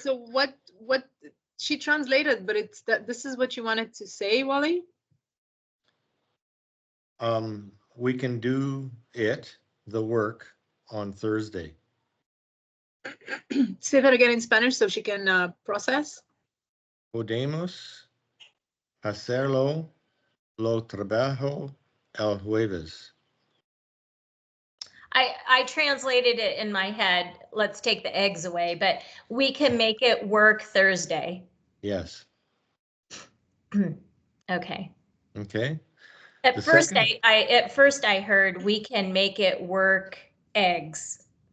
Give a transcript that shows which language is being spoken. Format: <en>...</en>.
<en>So what she translated, but it's that this is what you wanted to say, Wally? We can do the work on Thursday. Say that again in Spanish so she can process.</en> <es>Podemos hacerlo lo trabajo el jueves.</es> <en>I translated it in my head. Let's take the eggs away, but we can make it work Thursday. Yes. Okay. Okay. At first I heard we can make it work eggs.</en>